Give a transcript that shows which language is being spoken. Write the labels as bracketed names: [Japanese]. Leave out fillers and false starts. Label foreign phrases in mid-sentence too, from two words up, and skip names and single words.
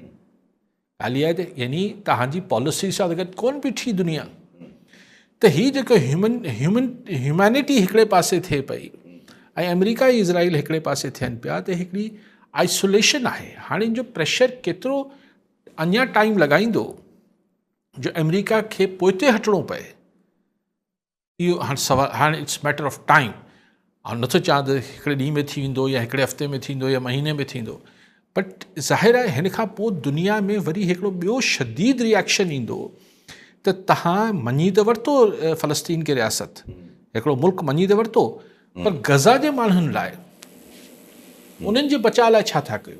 [Sindhi] ॻाल्हि आहे त यानी तव्हांजी पॉलिसी सां गॾु कोन बीठी दुनिया, त हीअ जेको ह्यूमैनिटी हिकिड़े पासे थिए पई ऐं अमेरिका ऐं इज़राइल हिकिड़े पासे थियनि पिया, त हिकिड़ी आइसोलेशन आहे। हाणे इन जो प्रेशर केतिरो अञा टाइम लॻाईंदो जो अमेरिका खे पोइते हटणो पए इहो हाणे सवाल, हाणे [English] it's matter of time. [Sindhi] ऐं नथो चवां त हिकिड़े ॾींहं में थी वेंदो या हिकिड़े हफ़्ते में थींदो या महीने में थींदो, बट ज़ाहिर आहे हिन खां पोइ दुनिया में वरी हिकिड़ो ॿियो शदीद रिएक्शन ईंदो त तव्हां मञी त वरितो फ़लस्तीन खे रियासत, हिकिड़ो मुल्क मञी त वरितो, पर गज़ा जे माण्हुनि लाइ उन्हनि जे बचाव लाइ छा था कयो?